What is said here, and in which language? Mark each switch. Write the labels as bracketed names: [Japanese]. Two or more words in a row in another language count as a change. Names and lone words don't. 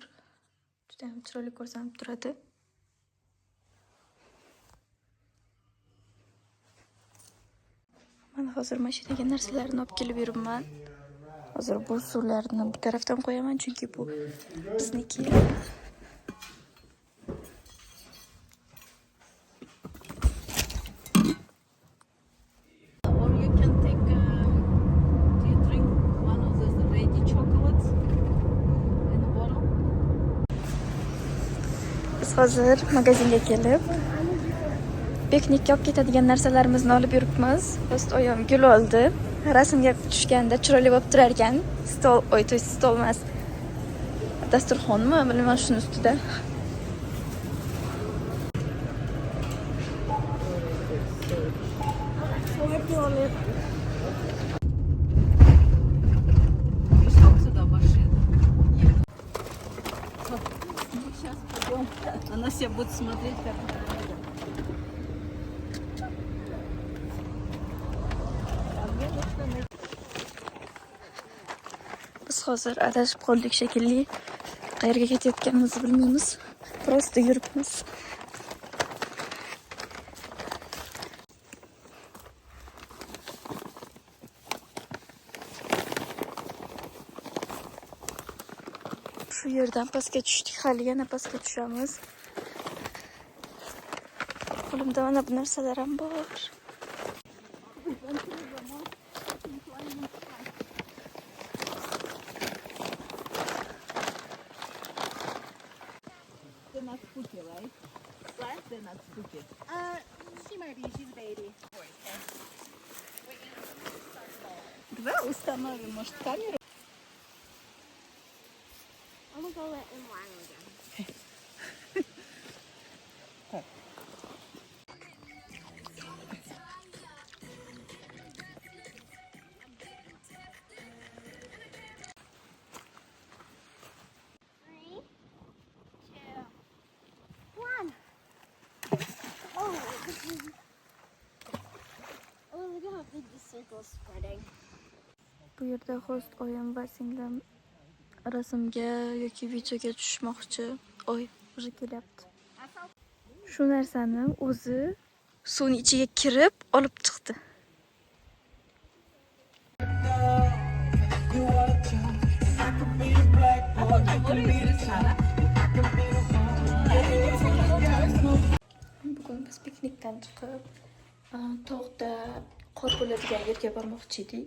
[Uzbek] Juda ham chiroyli ko'rsanib turadi. Men hozir mashinaga narsalarni olib kelib yuribman. Hozir bu suvlarni bu tarafdan qo'yaman, chunki bu bizniki. [English] Or you can take, do you drink one of those ready chocolates in a bottle? [Uzbek] Biz hozir magazinga kelib, piknikka olib ketadigan narsalarimizni olib yuribmiz. Do'st oyim gul oldi. Rasmga tushganda chiroyli bo'lib turar ekan. Stol, stol emas. Dasturxonmi? Bilmayman shuni ustida. [Russian] Пешком сюда пошли. Сейчас пойдем. Она все будет смотреть, как мы идем. [Uzbek] Biz hozir adashib qoldik shekilli. Qayerga ketayotganimizni bilmaymiz. Prosta yuribmiz. Shu yerdan pastga tushdik, hali yana pastga tushamiz. Qo'limda mana bu narsalar ham bor. [English] They're not spooky, right? Right? They're not spooky. She might be. She's a baby. [Russian] Давай установим, может, камеру? [English] I'm gonna go let him line again. Three, two, one. Oh, oh, look at how big the circle's spreading. [Uzbek] Bu yerda host oyim va singlim rasmga yoki videoga tushmoqchi. Oy, уже kelyapti. Shu narsani o'zi suvning ichiga kirib olib chiqdi. Bugun biz piknikdan chiqib, tog'da qor bo'ladigan yerga bormoqchi edik.